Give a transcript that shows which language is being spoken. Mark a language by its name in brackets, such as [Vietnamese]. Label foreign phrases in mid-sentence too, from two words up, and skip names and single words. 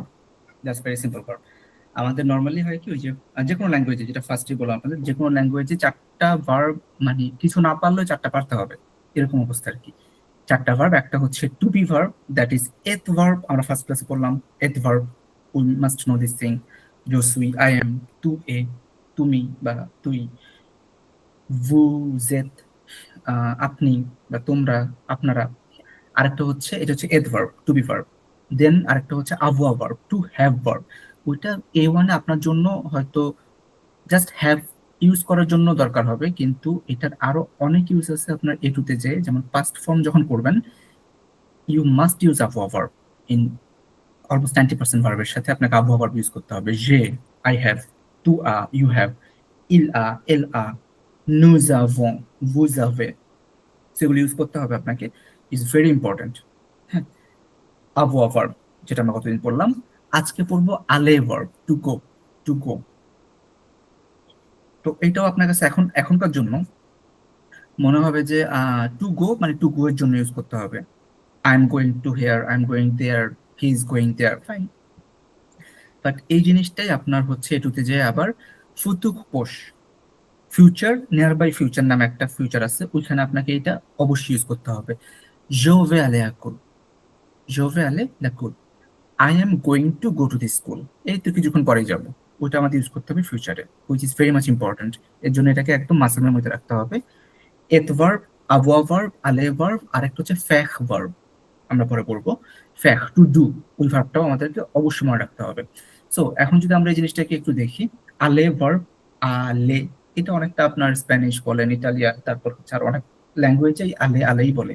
[English] that's very simple verb. [Bangla] আমাদের নর্মালি হয় কি, ওই যে যে কোনো ল্যাঙ্গুয়েজে, যেটা ফার্স্টে বললাম আপনাদের, যে কোনো ল্যাঙ্গুয়েজে 4টা ভার্ব, মানে কিছু না পারলেও 4টা পারতে হবে, এরকম অবস্থা আর কি। 4টা ভার্ব, একটা হচ্ছে [English] to be verb, that is [Bangla] এথ ভার্ব, আমরা ফার্স্ট ক্লাসে পড়লাম এথ ভার্ব, [English] we must know this thing, [French] je suis, [English] I am, [French] tu es, [Bangla] তুমি বা তুই, [French] vous êtes, [Bangla] আপনি বা তোমরা, আপনারা। আরেকটা হচ্ছে, এটা হচ্ছে এড ভার্ব, [English] to be verb. [Bangla] দেন আরেকটা হচ্ছে আভুয়া ভার্ব, [English] to have verb. [Bangla] ওইটা A1 আপনার জন্য হয়তো [English] just have use [Bangla] করার জন্য দরকার হবে, কিন্তু এটার আরো অনেক ইউজ আছে আপনার A2 তে। যে যেমন পাস্ট ফর্ম যখন করবেন, [English] you must use [Bangla] আভুয়া ভার্ব [English] in almost [Bangla] 90% ভার্বের সাথে আপনাকে আভুয়া ভার্ব ইউজ করতে হবে। [French] যে, [English] I have, [French] তু [English] you have, [French] il elle nous avons, vous avez, [Bangla] সেগুলো ইউজ করতে হবে আপনাকে। [English] is very important. [Bangla] হ্যাঁ, আবহাওয়া ভার্ব, যেটা আমরা কতদিন পড়লাম। আজকে পড়বো আলে ভার্ব, [English] to go, to go. [Bangla] তো এইটাও আপনার কাছে এখনকার জন্য মনে হবে যে [English] to go [Bangla] মানে [English] to go [Bangla] এর জন্য ইউজ করতে হবে। [English] I am going to here, I am going there, he is going there, [Bangla] ফাইন। বাট এই জিনিসটাই আপনার হচ্ছে এটুতে যে আবার ফুতুক পোষ, ফিউচার, [English] near by future [Bangla] নামে একটা ফিউচার আছে, ওইখানে আপনাকে এটা অবশ্যই ইউজ করতে হবে। [French] Je vais aller à l'école, je vais aller à l'école, [English] I am going to go to the school। [Bangla] এই তো কিছুক্ষণ পরেই যাবো, ওইটা আমাদের ইউজ করতে হবে ফিউচারে, [English] which is very much important. [Bangla] এর জন্য এটাকে একদম মাসেলের মধ্যে রাখতে হবে। এত ভার্ব, আবহাওয়া ভার্ব, আলে ভার্ব, আর একটা হচ্ছে ফ্যাখ ভার্ব, আমরা পরে পড়বো। ফ্যাখ, [English] to do, [Bangla] ওই ভার্বটাও আমাদেরকে অবশ্যই মনে রাখতে হবে। সো এখন যদি আমরা এই জিনিসটাকে একটু দেখি, আলে ভার্ব, আলে, এটা অনেকটা আপনার স্প্যানিশ বলেন, ইটালিয়ান, তারপর হচ্ছে আর অনেক ল্যাঙ্গুয়েজে আলে আলেই বলে।